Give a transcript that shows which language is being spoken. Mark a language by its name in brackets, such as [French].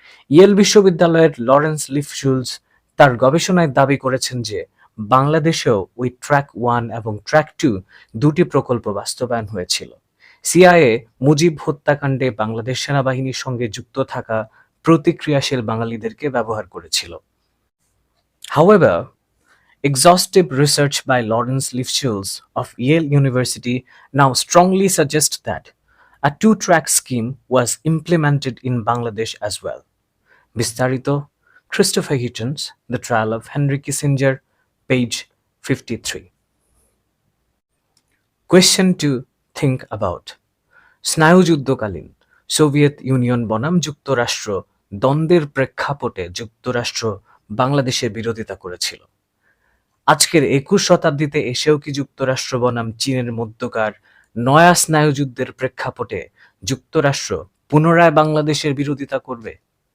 [Bangla] Yale বিশ্ববিদ্যালয়ের Lawrence লিফশুলস তার গবেষণায় দাবি করেছেন যে বাংলাদেশেও ওই ট্র্যাক 1 এবং ট্র্যাক 2 দুটি প্রকল্প বাস্তবায়ন হয়েছিল। সিআইএ মুজিব হত্যাকাণ্ডে বাংলাদেশ সেনাবাহিনীর সঙ্গে যুক্ত থাকা প্রতিক্রিয়াশীল বাঙালিদেরকে ব্যবহার করেছিল। [English] However, exhaustive research by Lawrence Lifshitz of Yale University now strongly suggests that a two-track scheme was implemented in Bangladesh as well. Bistarito, Christopher Hitchens, The Trial of Henry Kissinger, page 53. Question to think about. [Bangla] স্নায়ুযুদ্ধকালীন Soviet union বনাম যুক্তরাষ্ট্র দ্বন্দ্বের প্রেক্ষাপটে যুক্তরাষ্ট্র বাংলাদেশের বিরোধিতা করেছিল। আজকের 21 শতাব্দীতে এসেও কি যুক্তরাষ্ট্র বনাম চীনের মধ্যকার নয়া স্নায়ুযুদ্ধের প্রেক্ষাপটে যুক্তরাষ্ট্র পুনরায় বাংলাদেশের বিরোধিতা করবে?